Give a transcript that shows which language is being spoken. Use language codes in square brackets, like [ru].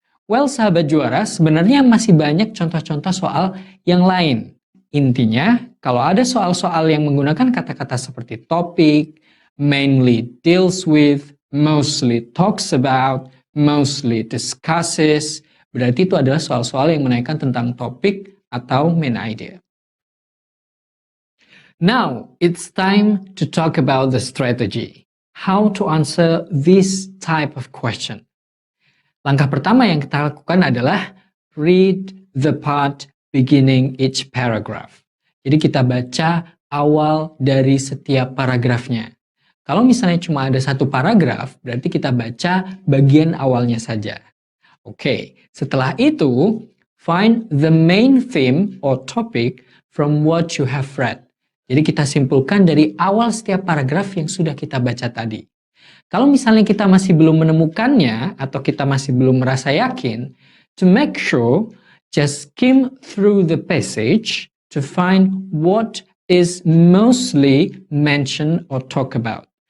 [id] Well, sahabat juara, sebenarnya masih banyak contoh-contoh soal yang lain. Intinya, kalau ada soal-soal yang menggunakan kata-kata seperti topik, [en] mainly deals with, mostly talks about, mostly discusses. [id] Berarti itu adalah soal-soal yang menaikkan tentang topik atau main idea. [en] Now, it's time to talk about the strategy. How to answer this type of question. [id] Langkah pertama yang kita lakukan adalah [en] read the part beginning each paragraph. [id] Jadi kita baca awal dari setiap paragrafnya. Kalau misalnya cuma ada satu paragraf, berarti kita baca bagian awalnya saja. Oke, setelah itu, [en] find the main theme or topic from what you have read. [id] Jadi kita simpulkan dari awal setiap paragraf yang sudah kita baca tadi. Kalau misalnya kita masih belum menemukannya atau kita masih belum merasa yakin, [en] to make sure, just skim through the passage to find what is mostly mentioned or talk about.